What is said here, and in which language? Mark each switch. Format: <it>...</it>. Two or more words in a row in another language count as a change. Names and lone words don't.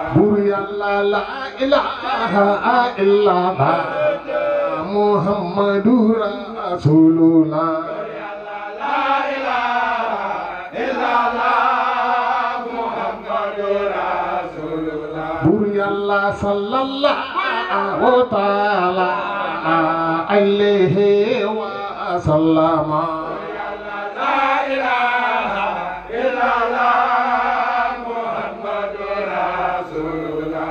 <wo>Bur Yàlla</wo> <ar>لا إله إلا الله محمد رسول الله لا إله إلا الله محمد رسول الله</ar> <wo>Bur Yàlla</wo> <ar>صلى الله تعالى عليه وسلم لا إله إلا الله محمد رسول الله</ar>